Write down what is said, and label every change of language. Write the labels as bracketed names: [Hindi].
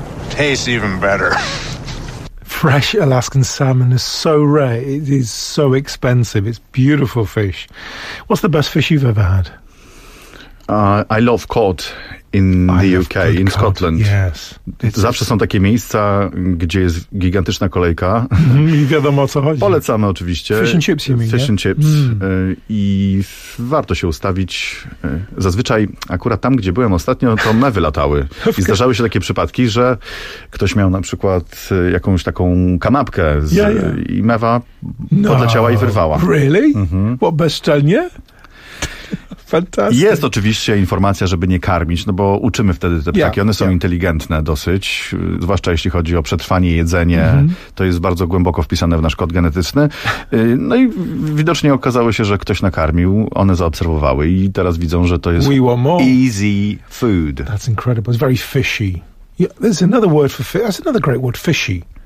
[English] Tastes even better. Fresh Alaskan salmon is so rare. It is so expensive. It's beautiful fish. What's the best fish you've ever had? I love cod in the UK, in Scotland. Yes. [Polish] Zawsze są takie miejsca, gdzie jest gigantyczna kolejka. I wiadomo, o co chodzi. Polecamy oczywiście. [English] Fish and chips, you mean, fish and chips. [Polish] I warto się ustawić. Zazwyczaj akurat tam, gdzie byłem ostatnio, to one wylatały. I zdarzały się takie przypadki, że ktoś miał na przykład jakąś taką kanapkę i mewa podleciała i wyrwała. [English] Really? Mm-hmm. What, [Polish] bezczelnie? [English] Fantastic. [Polish] Jest oczywiście informacja, żeby nie karmić, no bo uczymy wtedy te ptaki. One są inteligentne dosyć, zwłaszcza jeśli chodzi o przetrwanie, jedzenie. Mm-hmm. To jest bardzo głęboko wpisane w nasz kod genetyczny. No i widocznie okazało się, że ktoś nakarmił, one zaobserwowały i teraz widzą, że to jest [English] easy food. That's incredible. It's very fishy. Yeah, there's another word for fish. That's another great word, fishy.